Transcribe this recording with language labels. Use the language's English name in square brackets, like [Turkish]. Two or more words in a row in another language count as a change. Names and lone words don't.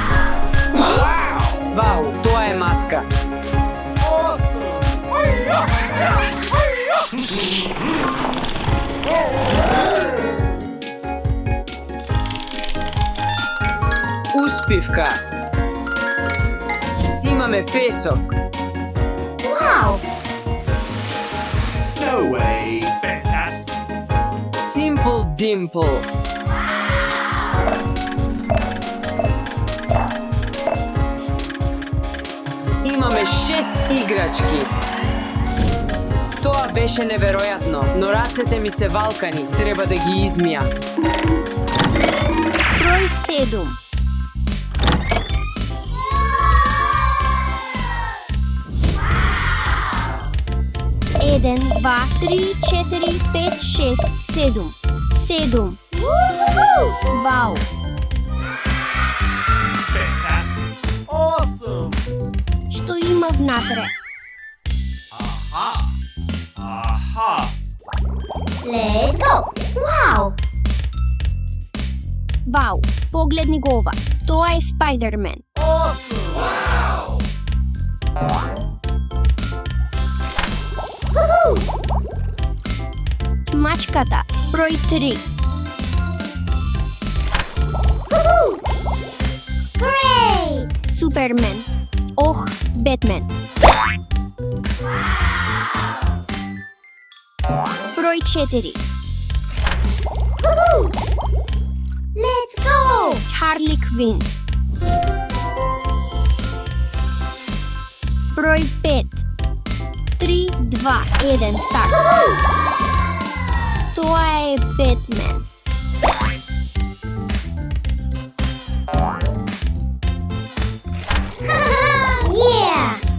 [Macedonian] Вау, тоа е маска. Успивка. Имаме песок. [English] Wow! No way! Fantastic! Simple Dimple. [Macedonian] Имаме 6 играчки. Тоа беше неверојатно, но рацете ми се валкани, треба да ги измијам. Број 7. Еден, 2, 3, 4, 5, 6, 7. 7. Вау! [English] Fantastic! [Macedonian] Што има внатре? Aha! [English] Let's go! Wow! [Macedonian] Вау! Погледни го ова. Тоа е Спајдермен. Мачката. Број 3. [English] Great! [Macedonian] Супермен. Ох, Бетмен. Број 4. [English] Let's go! [Macedonian] Харли Квин. Број 5. 3, 2, 1, старт. Тоа е Бетмен. [English] Yeah!